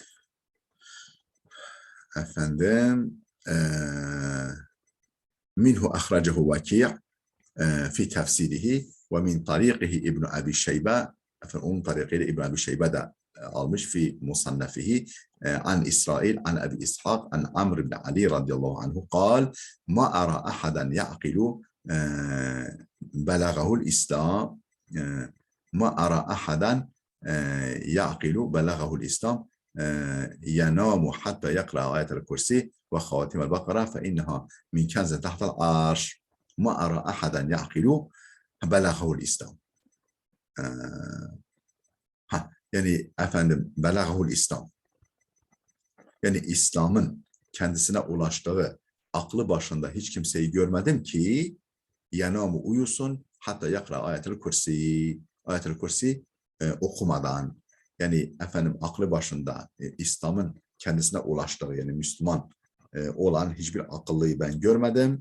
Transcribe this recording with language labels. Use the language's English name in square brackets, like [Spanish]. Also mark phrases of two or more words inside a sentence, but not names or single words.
[Arabic] Efendim منه أخرجه وكيع في تفسيره ومن طريقه İbn Abi Şeybe. [Turkish] Onun tariqiyle İbn Abi Şeybe de almış [Arabic] في مصنفه عن إسرائيل عن أبي إسحاق عن عمرو بن علي رضي الله عنه قال ما أرى أحدا يعقل بلغه الإسلام ما أرى أحدا يعقل بلغه الإسلام ينام حتى يقرأ آية الكرسي وخواتم البقرة فإنها من كنز تحت العرش ما أرى أحدا يعقل بلغه الإسلام. [Turkish] Yani efendim [Arabic] بلغه الإسلام, [Turkish] yani İslam'ın kendisine ulaştığı aklı başında hiç kimseyi görmedim ki yanamu uyusun [Arabic] حتى يقرأ [Turkish] Ayet-ül Kürsi, Ayet-ül Kürsi okumadan, yani efendim aklı başında İslam'ın kendisine ulaştığı, yani Müslüman olan hiçbir akıllıyı ben görmedim.